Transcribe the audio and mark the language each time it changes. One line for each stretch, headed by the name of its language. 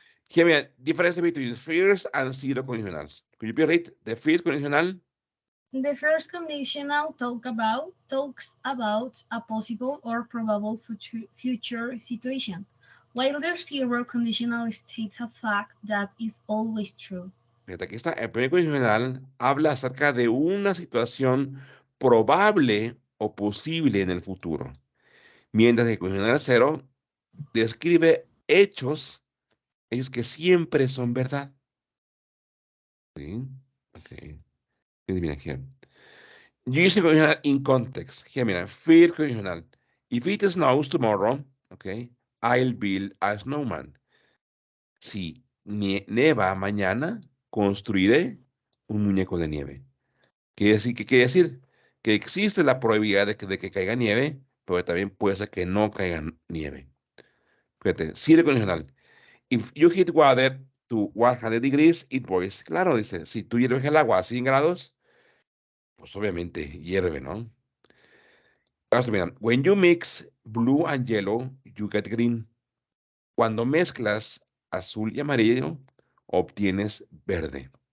English: Here we are, difference between first and zero conditionals. Could you please read the first conditional? The first conditional talks about a possible or probable future situation, while the zero conditional states a fact that is always true.
Spanish: Fíjate, aquí está. El primer condicional habla acerca de una situación probable o posible en el futuro, mientras que el condicional cero describe hechos que siempre son verdad. ¿Sí? Ok. Mira aquí.
English: Use the conditional in context. Here, mira, first conditional. If it snows tomorrow, okay, I'll build a snowman.
Spanish: Si neva mañana, construiré un muñeco de nieve. ¿Qué quiere decir? Que existe la probabilidad de que caiga nieve, pero también puede ser que no caiga nieve. Fíjate, sí de condicional.
English: If you heat water to 100 degrees, it boils.
Spanish: Claro, dice, si tú hierves el agua a 100 grados, pues obviamente hierve, ¿no? Ahora, mira,
English: when you mix blue and yellow, you get green.
Spanish: Cuando mezclas azul y amarillo, obtienes verde.